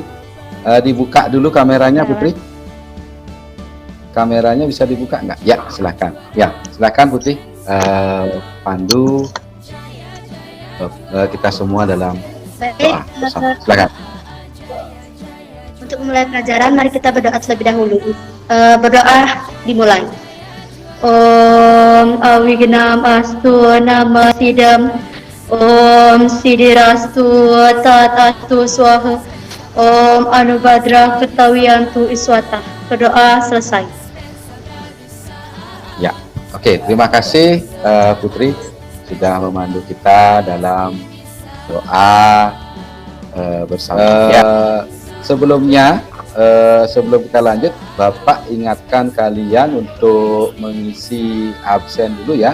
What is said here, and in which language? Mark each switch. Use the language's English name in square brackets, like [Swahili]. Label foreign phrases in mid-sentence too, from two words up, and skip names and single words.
[Indonesian] Dibuka dulu kameranya Putri. Kameranya bisa dibuka nggak? Ya, silakan. Ya, silakan Putri. Pandu kita semua dalam doa bersama. Silakan. Untuk memulai pelajaran, mari kita berdoa terlebih dahulu. Berdoa dimulai. [Sanskrit] Om Awignam Astu Nama Sidam. Om Sidirastu Tatastu Swaha. Om Anubhadra Ketawiyantu Iswata. [Indonesian] Berdoa selesai. Ya, oke. Terima kasih Putri sudah memandu kita dalam doa bersama. Ya, sebelumnya sebelum kita lanjut, Bapak ingatkan kalian untuk mengisi absen dulu ya.